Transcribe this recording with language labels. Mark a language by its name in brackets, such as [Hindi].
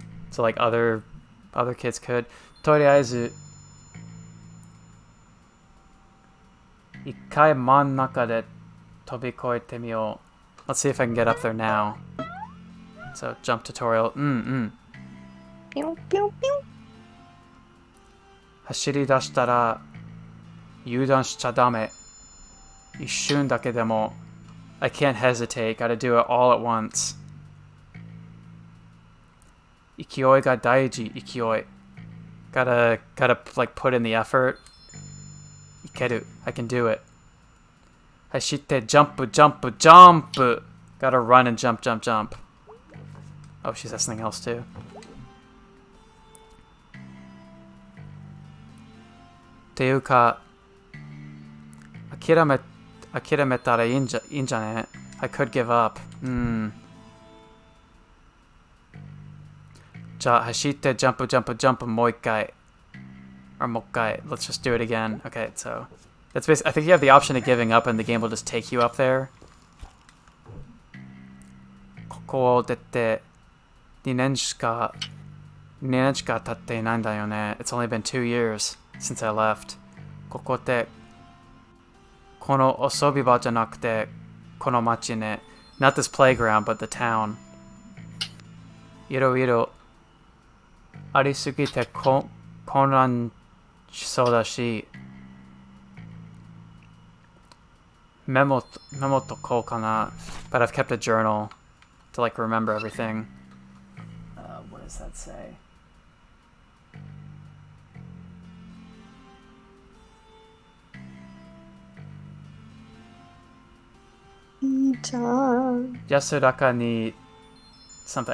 [English] So like other kids could. [Japanese] とりあえず一回真ん中で飛び越えてみよう. [English] Let's see if I can get up there now. So jump tutorial. Pew, pew, pew. [Japanese] 走り出したら油断しちゃダメ. 一瞬だけでも [English] I can't hesitate. Gotta do it all at once. [Japanese] 勢いが大事.勢い. [English] Gotta like put in the effort. [Japanese] いける. [English] I can do it. [Japanese] 走って jump. [English] Gotta run and jump. Oh, she says something else too. [Japanese] っていうか諦めたらいいんじゃね? [English] I could give up. [Japanese] じゃあ走ってジャンプもう一回. [English] Or mokai. Let's just do it again. Okay, so that's basically, I think you have the option of giving up and the game will just take you up there. [Japanese] ここを出て2年しか経っていないんだよね. [English] It's only been 2 years since I left. [Japanese] ここでこの遊び場じゃなくてこの町ね. [English] Not this playground, but the town. [Japanese] いろいろありすぎて混乱しそうだしメモとこうかな. [English] But I've kept a journal to like remember everything. What does that say? [Japanese] Yasuraka ni something.